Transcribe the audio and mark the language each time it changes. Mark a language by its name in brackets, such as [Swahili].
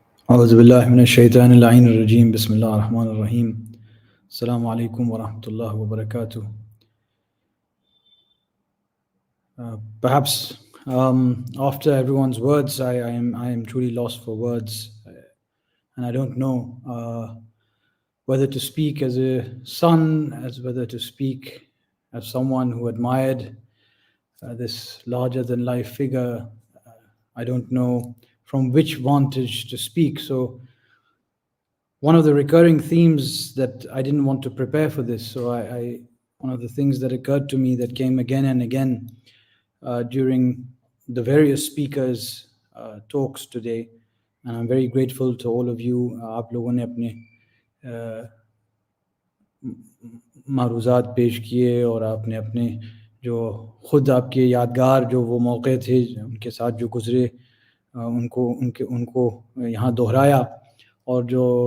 [Arabic] أعوذ بالله من الشيطان اللعين الرجيم بسم الله الرحمن الرحيم السلام عليكم ورحمة الله وبركاته. [English] Perhaps after everyone's words, I am truly lost for words, and I don't know whether to speak as a son, as whether to speak as someone who admired this larger-than-life figure. I don't know from which vantage to speak. So one of the recurring themes that I didn't want to prepare for this, so one of the things that occurred to me that came again and again during the various speakers' talks today, and I'm very grateful to all of you. [Urdu] आप लोगों ने अपने मारूज़ात पेश किए और आपने अपने جو خود آپ کے یادگار جو وہ موقع تھے ان کے ساتھ جو گزرے ان کو یہاں دہرایا، اور جو